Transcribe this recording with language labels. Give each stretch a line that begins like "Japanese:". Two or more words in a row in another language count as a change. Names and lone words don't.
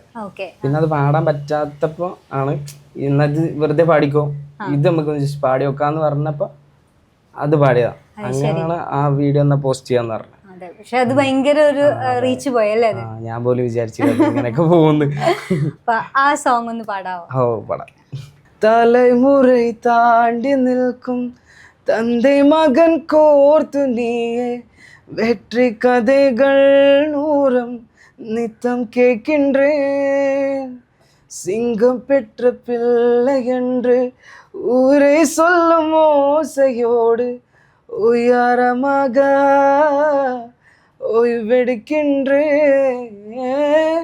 Malayalam: പിന്നെ അത് പാടാൻ പറ്റാത്തപ്പോൾ ആണ് ഇന്നത് വെറുതെ പാടിക്കോ, ഇത് നമുക്ക് ജസ്റ്റ് പാടി വെക്കാന്ന് പറഞ്ഞപ്പോ അത് പാടിയതാ. അങ്ങനെയാണ് ആ വീഡിയോ ഒന്ന് പോസ്റ്റ് ചെയ്യാന്ന് പറഞ്ഞത്. പക്ഷെ അത് ഭയങ്കര ഒരു റീച്ച് പോയല്ലേ? ഞാൻ പോലും വിചാരിച്ചില്ല ഇങ്ങനെയൊക്കെ പോകുന്നു. ആ സോങ് ഒന്ന് പാടാവോ? ഓ പാടാം.
Tamil: തലമുறை தாண்டி நிற்கும் தந்தை மகன் கோர்த்து நீயே வெற்றி கதைகள் நூறம் நித்தம் கேட்கின்றேன். சிங்கம் பெற்ற பிள்ளை என்று ஊரை சொல்லும் ஓசையோடு உயரமாக ஓய்வெடுக்கின்றேன்.